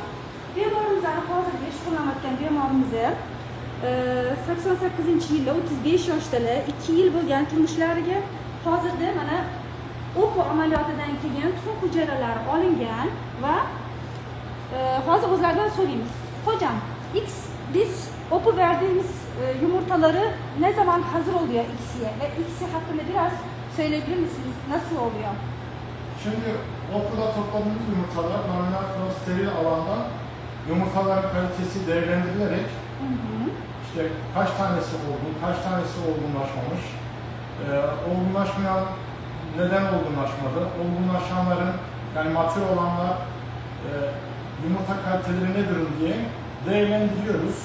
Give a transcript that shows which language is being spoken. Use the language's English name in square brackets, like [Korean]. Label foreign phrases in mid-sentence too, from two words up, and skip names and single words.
[Uzbek] Bemorimizni hozirgi shug'ullanayotgan bemorimiz 88-yilda 35 yoshdalar, 2 yil bo'lgan turmushlariga hozirda mana o'quv amaliyotidan keyin tuxum hujayralari olingan va hozir o'zlaridan so'raymiz. [Turkish] Hocam, biz o'qib verdiğimiz yumurtaları ne zaman hazır oluyor ICSI'ye ve ICSI hakkında biraz söyleyebilir misiniz? Nasıl oluyor? Şimdi okulda topladığımız yumurtalar normal steril alanda yumurtaların kalitesi değerlendirilerek işte kaç tanesi olgun, kaç tanesi olgunlaşmamış, olgunlaşmayan neden olgunlaşmadı, olgunlaşanların yani matür olanlar yumurta kaliteleri nedir diye değerlendiriyoruz.